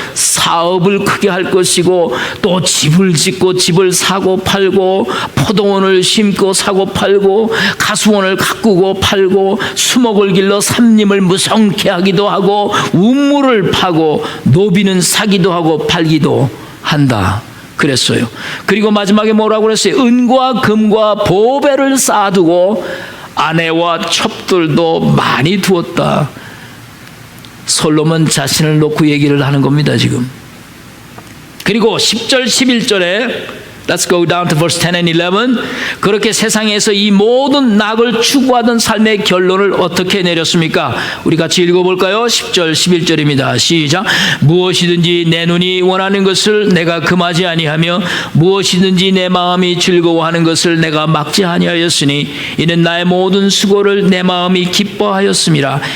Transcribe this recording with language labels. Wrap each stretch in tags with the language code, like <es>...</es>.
<ko>사업을 크게 할 것이고 또 집을 짓고 집을 사고 팔고 포도원을 심고 사고 팔고 가수원을 가꾸고 팔고 수목을 길러 삼림을 무성케 하기도 하고 우물을 파고 노비는 사기도 하고 팔기도 한다 그랬어요. 그리고 마지막에 뭐라고 그랬어요? 은과 금과 보배를 쌓아두고 아내와 첩들도 많이 두었다. 솔로몬 자신을 놓고 얘기를 하는 겁니다 지금. 그리고 10절 11절에</ko> <en>Let's go down to verse 10 and 11.</en> <ko>그렇게 세상에서 이 모든 낙을 추구하던 삶의 결론을 어떻게 내렸습니까? 우리 같이 읽어볼까요? 10절 11절입니다. 시작. 무엇이든지 내 눈이 원하는 것을 내가 금하지 아니하며 무엇이든지 내 마음이 즐거워하는 것을 내가 막지 아니하였으니 이는 나의 모든 수고를 내 마음이 기뻐하였음이라.</ko>